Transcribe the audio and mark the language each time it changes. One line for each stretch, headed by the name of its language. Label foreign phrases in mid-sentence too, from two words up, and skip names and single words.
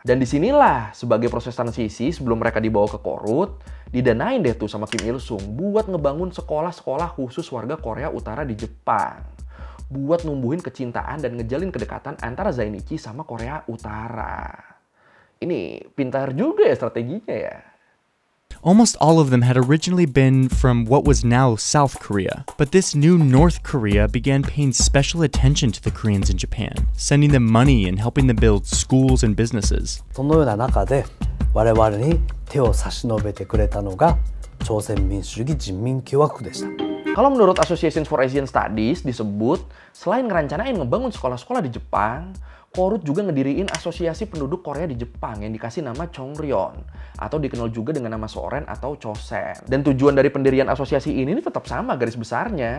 Indonesian: Dan disinilah sebagai proses transisi sebelum mereka dibawa ke Korut, didanain deh tuh sama Kim Il Sung buat ngebangun sekolah-sekolah khusus warga Korea Utara di Jepang. Buat numbuhin kecintaan dan ngejalin kedekatan antara Zainichi sama Korea Utara. Ini pintar juga ya strateginya ya.
English: Almost all of them had originally been from what was now South Korea, but this new North Korea began paying special attention to the Koreans in Japan, sending them money and helping them build schools and businesses.
Japanese: そのような中で我々に手を差し伸べてくれたのが朝鮮民主主義人民共和国でした。
Indonesian: Kalau menurut Association for Asian Studies disebut, selain ngerencanain ngebangun sekolah-sekolah di Jepang, Korut juga ngediriin asosiasi penduduk Korea di Jepang yang dikasih nama Chongryon, atau dikenal juga dengan nama Soren atau Chosen. Dan tujuan dari pendirian asosiasi ini tetap sama garis besarnya.